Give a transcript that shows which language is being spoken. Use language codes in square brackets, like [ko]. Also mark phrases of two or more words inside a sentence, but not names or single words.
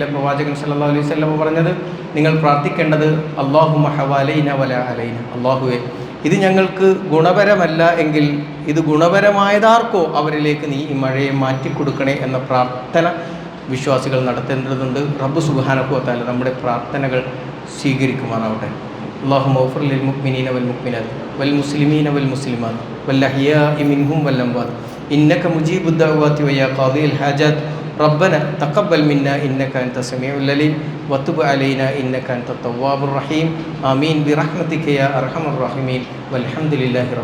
[ml] പ്രവാചകൻ [ar] صلى الله عليه وسلم [ml] പറഞ്ഞത്, നിങ്ങൾ പ്രാർത്ഥിക്കേണ്ടത് [ar] اللهم حوالينا ولا علينا, [ml] അള്ളാഹുവേ ഇത് ഞങ്ങൾക്ക് ഗുണപരമല്ല എങ്കിൽ ഇത് ഗുണപരമായതാർക്കോ അവരിലേക്ക് നീ ഈ മഴയെ മാറ്റിക്കൊടുക്കണേ എന്ന പ്രാർത്ഥന വിശ്വാസികൾ നടത്തേണ്ടതുണ്ട്. റബ്ബ് [ar] سبحانه وتعالى [ml] നമ്മുടെ പ്രാർത്ഥനകൾ സ്വീകരിക്കുമാറാവട്ടെ. [ar] اللهم اغفر للمؤمنين والمؤمنات والمسلمين والمسلمات والأحياء منهم والأموات إنك مجيب الدعوات ويا قاضي الحاجات ربنا تقبل منا إنك أنت السميع العليم وتب علينا إنك أنت التواب الرحيم آمين برحمتك يا أرحم الراحمين والحمد لله رب